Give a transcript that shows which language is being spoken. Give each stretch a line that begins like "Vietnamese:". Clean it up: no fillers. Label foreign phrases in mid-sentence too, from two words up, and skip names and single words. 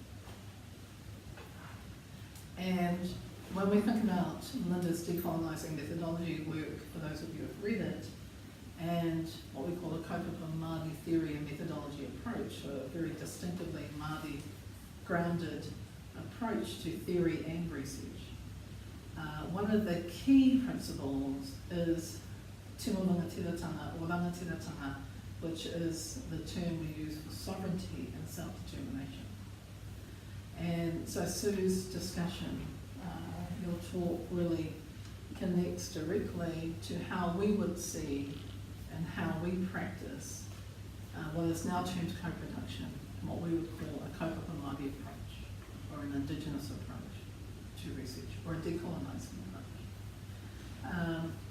English: And when we think about Linda's decolonising methodology work, for those of you who have read it, and what we call a
Māori: kaupapa Māori
English: theory and methodology approach, a very distinctively Māori grounded approach to theory and research. One of the key principles is
Māori: tino rangatiratanga
English: or rangatiratanga, which is the term we use for sovereignty and self-determination. And so Sue's discussion, your talk really connects directly to how we would see and how we practice what is now termed co-production, what we would call a
Māori: kaupapa Māori
English: approach, or an Indigenous approach to research, or a decolonising approach.